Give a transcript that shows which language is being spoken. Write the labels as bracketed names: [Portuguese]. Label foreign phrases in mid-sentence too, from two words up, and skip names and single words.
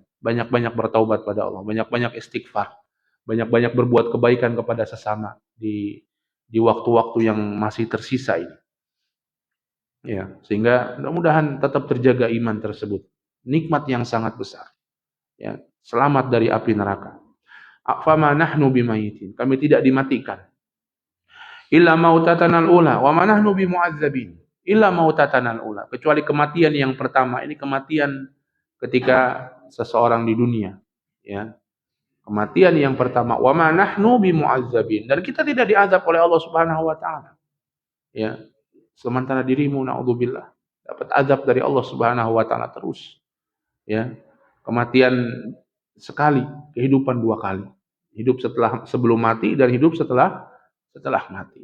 [Indonesian] Banyak-banyak bertaubat pada Allah, banyak-banyak istighfar, banyak-banyak berbuat kebaikan kepada sesama di waktu-waktu yang masih tersisa ini. Ya, sehingga mudah-mudahan tetap terjaga iman tersebut. Nikmat yang sangat besar. Ya, selamat dari api neraka. [Arabic] فما نحن بميتين, [Indonesian] kami tidak dimatikan. [Arabic] إلا موتتنا الأولى وما نحن بمعذبين. إلا موتتنا الأولى, [Indonesian] kecuali kematian yang pertama. Ini kematian ketika seseorang di dunia, ya. Kematian yang pertama, [Arabic] وما نحن بمعذبين, [Indonesian] dan kita tidak diazab oleh Allah [Arabic] سبحانه وتعالى. [Indonesian] Ya. Sementara dirimu, naudzubillah, dapat azab dari Allah [Arabic] سبحانه وتعالى [Indonesian] terus. Ya. Kematian sekali, kehidupan dua kali. Hidup sebelum mati dan hidup setelah mati.